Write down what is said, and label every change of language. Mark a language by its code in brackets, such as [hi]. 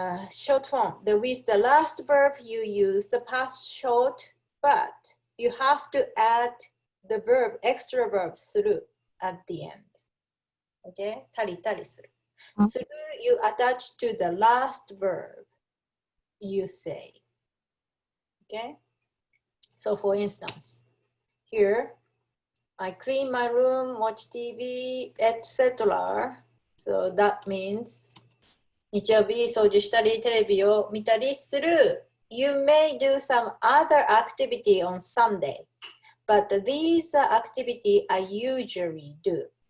[en] short form. With the last verb, you use the past short, but you have to add the verb, extra verb, する at the end. Okay? [ja] たりたりする。 [en] する you attach to the last verb you say. Okay? So for instance, here, I clean my room, watch TV, etc. So that means [ja] 日曜日掃除したりテレビを見たりする。 [en] You may do some other activity on Sunday, but these activities I usually do.